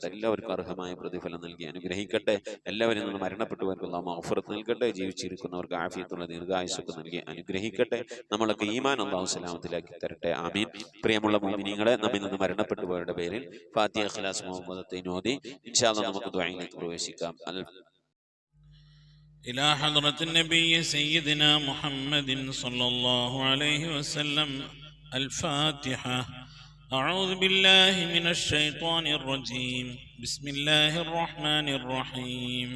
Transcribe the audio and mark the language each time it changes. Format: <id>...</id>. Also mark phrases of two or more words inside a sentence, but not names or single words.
<ml>എല്ലാവർക്കും അർഹമായ പ്രതിഫലം നൽകി അനുഗ്രഹിക്കട്ടെ. എല്ലാവരും നിന്ന് മരണപ്പെട്ടവർക്ക് അല്ലാഹു മഗ്ഫിറത്ത് നൽകട്ടെ. ജീവിച്ചിരിക്കുന്നവർക്ക് ആഫിയത്തുള്ള ദീർഘായുസ്സൊക്കെ നൽകി അനുഗ്രഹിക്കട്ടെ. നമ്മളൊക്കെ ഈമാൻ അല്ലാഹു സലാമത്തിലാക്കി തരട്ടെ. ആമീൻ. പ്രിയമുള്ള മുഅ്മിനീങ്ങളെ, നമ്മിൽ നിന്ന് മരണപ്പെട്ടവരുടെ പേരിൽ ഫാത്തിഹ, ഇഖ്ലാസ്, മുഹമ്മദത്തൈൻ ഓതി</ml> <ar>إن شاء الله</ar> <ml>നമുക്ക് ദുആയിലേക്ക് പ്രവേശിക്കാം.</ml> <ar>إلى حضرة النبي سيدنا محمد صلى الله عليه وسلم الفاتحة. أعوذ بالله من الشيطان الرجيم. بسم الله الرحمن الرحيم.</ar>